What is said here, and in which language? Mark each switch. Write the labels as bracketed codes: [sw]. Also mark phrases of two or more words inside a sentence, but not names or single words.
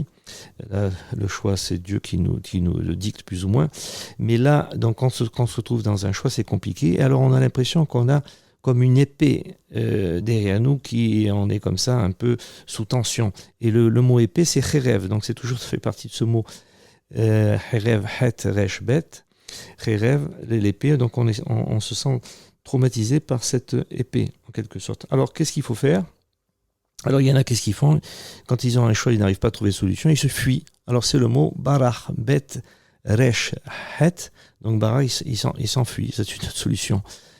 [fr] Là, le choix c'est Dieu qui nous le dicte plus ou moins, mais là donc quand on se trouve dans un choix c'est compliqué, et alors on a l'impression qu'on a comme une épée derrière nous, on est comme ça un peu sous tension, et le mot épée c'est cherev, donc c'est toujours, ça fait partie de ce mot [he] חרב, חית, ריש, בית, חרב, [fr] l'épée, donc on se sent traumatisé par cette épée en quelque sorte. Alors qu'est-ce qu'il faut faire? Alors il y en a, qu'est-ce qu'ils font? Quand ils ont un choix, ils n'arrivent pas à trouver de solution, ils se fuient. Alors c'est le mot [he] ברח, בית, ריש, חית, [fr] donc barach, ils s'enfuient, c'est une autre solution.